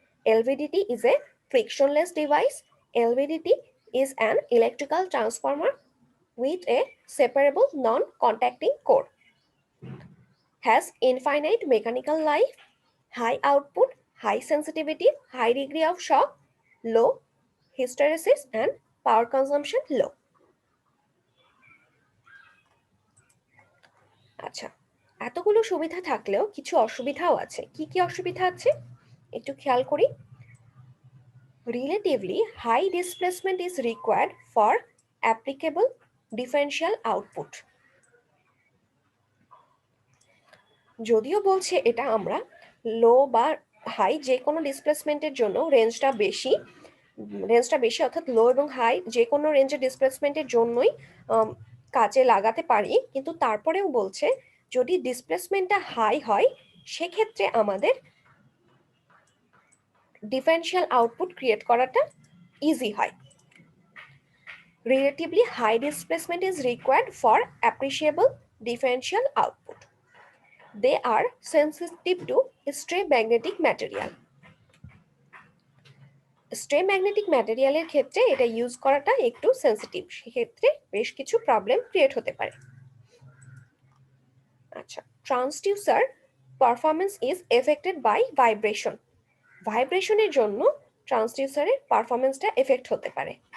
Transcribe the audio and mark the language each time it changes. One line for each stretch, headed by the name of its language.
English: LVDT is a frictionless device. LVDT is an electrical transformer with a separable non-contacting core. Has infinite mechanical life, high output, high sensitivity, high degree of shock, low hysteresis and power consumption low.
Bangla: আচ্ছা, এতগুলো সুবিধা থাকলেও কিছু অসুবিধাও আছে। কি কি অসুবিধা আছে একটু খেয়াল করি।
English: Relatively high displacement is required for applicable differential output.
Bangla: যদিও বলছে এটা আমরা লো বা হাই যে কোনো ডিসপ্লেসমেন্টের জন্য রেঞ্জটা বেশি, অর্থাৎ লো এবং হাই যে কোনো রেঞ্জের ডিসপ্লেসমেন্টের জন্যই কাজে লাগাতে পারি, কিন্তু তারপরেও বলছে যদি ডিসপ্লেসমেন্টটা হাই হয় সেক্ষেত্রে আমাদের ডিফারেনশিয়াল আউটপুট ক্রিয়েট করাটা ইজি হয়।
English: Relatively high displacement is required for appreciable differential output. They are sensitive to stray magnetic material.
Bangla: স্ট্রে magnetic ম্যাটেরিয়ালের ক্ষেত্রে এটা ইউজ করাটা একটু সেন্সিটিভ, সেক্ষেত্রে বেশ কিছু প্রবলেম ক্রিয়েট হতে পারে। আচ্ছা, transducer
English: Performance is affected by vibration.
Bangla: ভাইব্রেশনের জন্য ট্রান্সডিউসারের পারফরমেন্সটা এফেক্ট হতে পারে।